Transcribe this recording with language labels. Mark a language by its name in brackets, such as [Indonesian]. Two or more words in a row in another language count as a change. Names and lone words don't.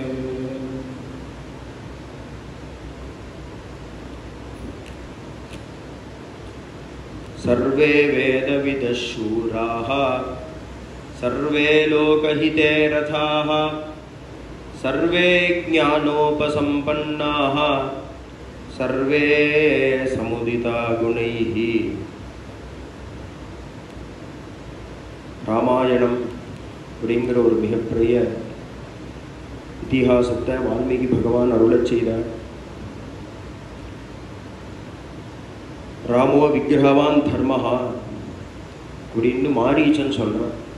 [Sanskrit] सर्वे वेदविदः शूराः सर्वे लोकहिते रथाः सर्वे ज्ञानोपसम्पन्नाः सर्वे समुदिता गुणैः। [Tamil] ராமாயணம் அப்படிங்கிற ஒரு மிகப்பெரிய இதிகாசத்தை வால்மீகி பகவான் அருளச் செய்தார். [Sanskrit] रामो विग्रहवान् धर्मः [Tamil] அப்படின்னு மாரீச்சன் சொல்கிறான்.